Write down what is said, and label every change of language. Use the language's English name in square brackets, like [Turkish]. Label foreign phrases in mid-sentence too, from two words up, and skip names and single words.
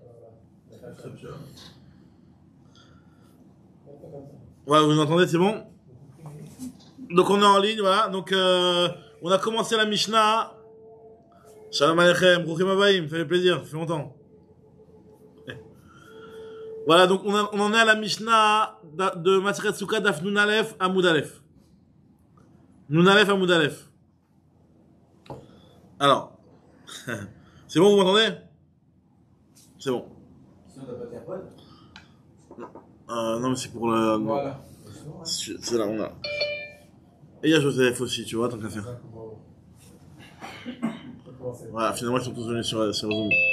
[French] Ouais, vous entendez, c'est bon? Donc on est en ligne, voilà. Donc on a commencé la Mishnah [Hebrew] שלום עליכם, ברוכים הבאים, [French] ça fait plaisir, ça fait longtemps. Voilà, donc on en est à la Mishnah de [Hebrew] מסכת סוכה דף נון אלף עמוד אלף. נון אלף עמוד אלף. [French] Alors, c'est bon, vous m'entendez? C'est bon. Sinon, t'as pas tes AirPods? Non, mais c'est pour le... Voilà. C'est là, on a. Et il y a Joseph aussi, tu vois, tant qu'à faire. Voilà, finalement, ils sont tous venus sur Zoom.